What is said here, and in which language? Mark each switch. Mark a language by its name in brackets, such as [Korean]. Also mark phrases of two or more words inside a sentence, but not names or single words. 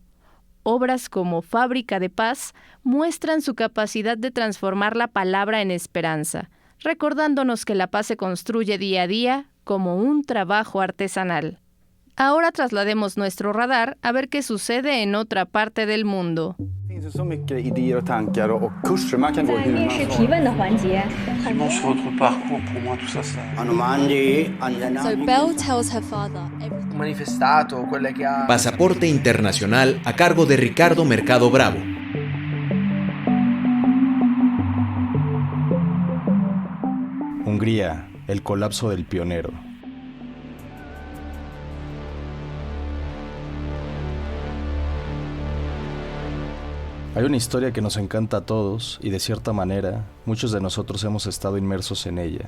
[Spanish] Obras como Fábrica de Paz muestran su capacidad de transformar la palabra en esperanza, recordándonos que la paz se construye día a día como un trabajo artesanal. Ahora traslademos nuestro radar a ver qué sucede en otra parte del mundo. [Swedish] Så mycket idéer och tankar och kurser man kan gå hur man [English] So Belle tells her father [Italian] Manifestato, quelle che ha... [Spanish] Pasaporte Internacional a cargo de Ricardo Mercado Bravo. Hungría, el colapso del pionero. Hay una historia que nos encanta a todos y de cierta manera muchos de nosotros hemos estado inmersos en ella.